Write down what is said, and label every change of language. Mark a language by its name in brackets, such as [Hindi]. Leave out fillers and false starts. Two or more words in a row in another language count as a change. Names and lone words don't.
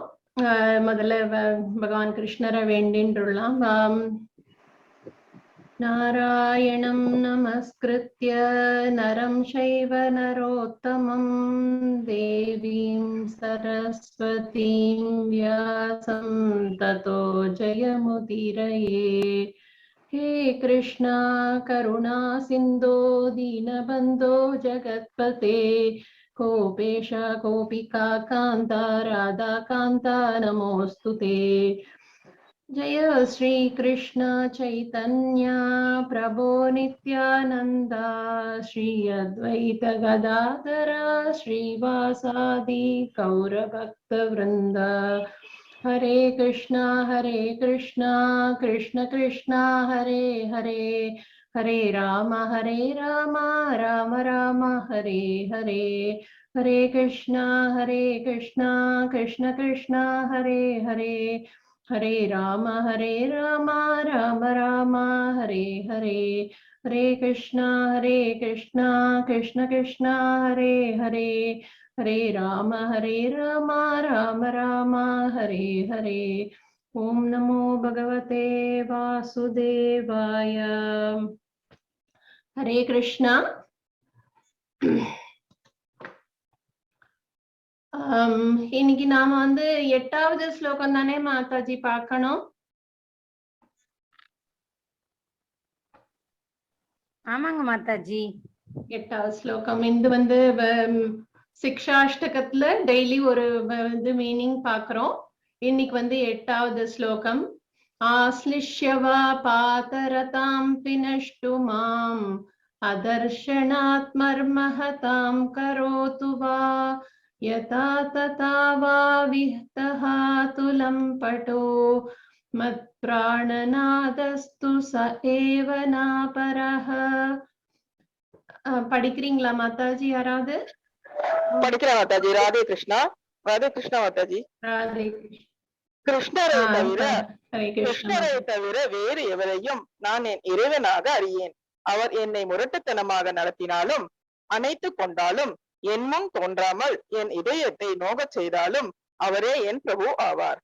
[Tamil] முதல்ல பகவான் கிருஷ்ணரை வேண்டின்றுள்ளலாம். [Sanskrit] नारायणं नमस्कृत्य नरं चैव नरोत्तमम् देवीं सरस्वतीं व्यासं ततो जयमुदीरये. हे कृष्णा करुणा सिन्धो दीनबन्धो जगत्पते गोपेश गोपिका कान्ता राधा कान्ता नमोऽस्तुते. जय श्री कृष्ण चैतन्य प्रभो नित्यानंदा श्री अद्वैत गदाधर श्रीवासादि गौर भक्त वृंद. हरे कृष्णा कृष्ण कृष्ण हरे हरे, हरे राम राम राम हरे हरे. हरे कृष्णा कृष्ण कृष्ण हरे हरे, हरे राम राम राम हरे हरे. हरे कृष्णा कृष्ण कृष्ण हरे हरे, हरे राम राम राम हरे हरे. ओम नमो भगवते वासुदेवाय. हरे कृष्णा. [Tamil] இன்னைக்கு நாம வந்து 8வது ஸ்லோகம் தானே மாதாஜி பார்க்கணும்? ஆமாங்க மாதாஜி. 8வது ஸ்லோகம். இது வந்து சிக்ஷாஷ்டகத்துல டெய்லி ஒரு இது மீனிங் பாக்குறோம். இன்னைக்கு வந்து 8வது ஸ்லோகம். [Sanskrit] आश्लिष्यवा पादरतां पिनष्टु मां अदर्शनात् मर्महतां करोतु वा यथा तथा वा विहतः तुलं पटो मत्प्राणनादस्तु स एव नापरः. [Tamil] படிக்கிறீங்களா மாதாஜி? யாராவது படிக்கிறேன் மாதாஜி. ராதே கிருஷ்ணா. ராதே கிருஷ்ணா மாதாஜி. ராதே கிருஷ்ணரை தவிர வேறு எவரையும் நான் என் இறைவனாக அறியேன். அவர் என்னை முரட்டுத்தனமாக நடத்தினாலும் அணைத்து கொண்டாலும் என் முன் தோன்றாமல் என் இதயத்தை நோகச் செய்தாலும் அவரே என் பிரபு ஆவார்.